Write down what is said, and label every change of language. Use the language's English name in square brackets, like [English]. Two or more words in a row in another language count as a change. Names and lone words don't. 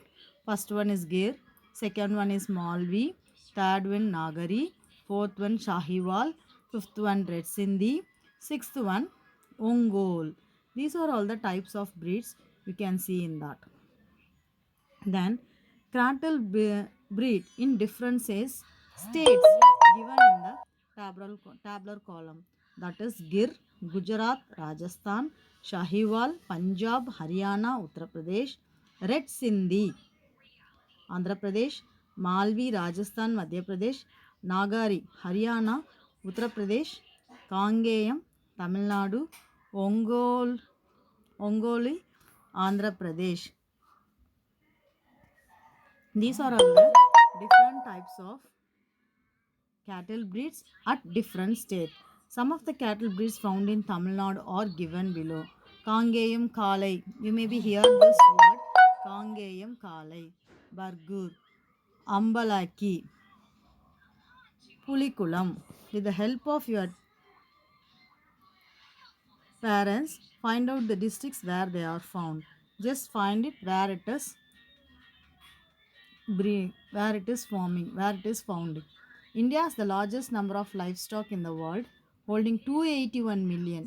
[English] First one is Gir, second one is Malvi, third one Nagari, fourth one Shahiwal, fifth one Red Sindhi, sixth one Ongol. These are all the types of breeds you can see in that. Then cattle breed in different states given in the tabular column. That is Gir, Gujarat, Rajasthan, Shahiwal, Punjab, Haryana, Uttar Pradesh, Red Sindhi, Andhra Pradesh, Malvi, Rajasthan, Madhya Pradesh, Nagari, Haryana, Uttar Pradesh, Kangeyam, Tamil Nadu, Ongoli, Andhra Pradesh. These are all the different types of cattle breeds at different states. Some of the cattle breeds found in Tamil Nadu are given below. Kangeyam Kalai. You may be heard this word. Kangeyam Kalai. Bargur. Ambalaki. Pulikulam. With the help of your parents, find out the districts where they are found. Just find it where it is forming, where it is found. India has the largest number of livestock in the world, holding 281 million.